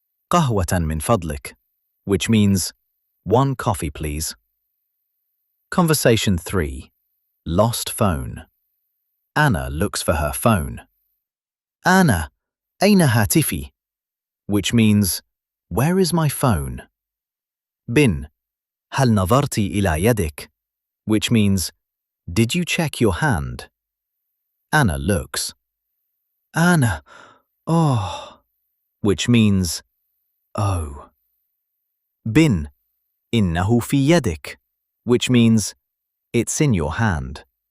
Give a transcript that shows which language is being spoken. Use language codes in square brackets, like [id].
[ar] قهوة من فضلك, [en] which means, 1 coffee please. Conversation 3. Lost phone. Anna looks for her phone. [ar] أنا, أين هاتفي? [en] Which means, where is my phone? [ar] Bin, هل نظرت إلى يدك? [en] Which means, did you check your hand? Anna looks. أنا, oh, which means, oh. Bin, [ar] إنه في يدك, [en] which means, it's in your hand.